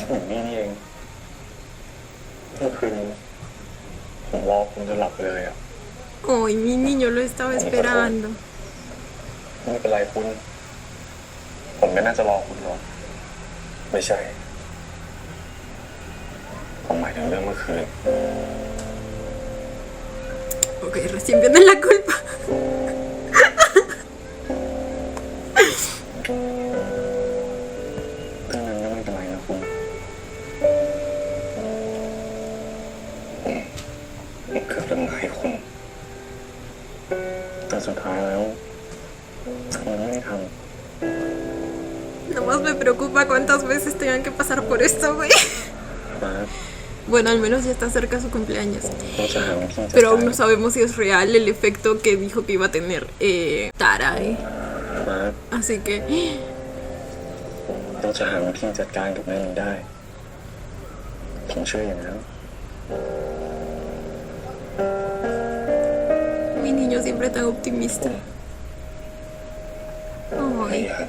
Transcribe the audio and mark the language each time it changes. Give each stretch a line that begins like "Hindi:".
Thai: นี่เองเมื่อคืนผมรอคุณจนหลับเลยอ่ะ
Spanish: Ay, mi niño lo estaba esperando.
Thai: ไม่เป็นไรคุณผมไม่น่าจะรอคุณหรอกไม่ใช่ผมหมายถึงเรื่องเมื่อคืน
Spanish: Ok, recién viene la culpa.
Thai: เรื่องนั้นก็ไม่เป็นไรนะคุณผมเกิดเรื่องมาให้คุณแต่สุดท้ายแล้วคุณไม่ได้ทำ
Spanish: Nomás me preocupa cuántas veces tengan que pasar por esto, güey. Bueno, al menos ya está cerca su cumpleaños. Pero aún no sabemos si es real el efecto que dijo que iba a tener Tara. Así que...
Thai: เราจะหาวิธีจัดการกับเรื่องนี้ได้ผมเชื่ออย่างนั้น
Spanish: Mi niño siempre tan optimista. Ay.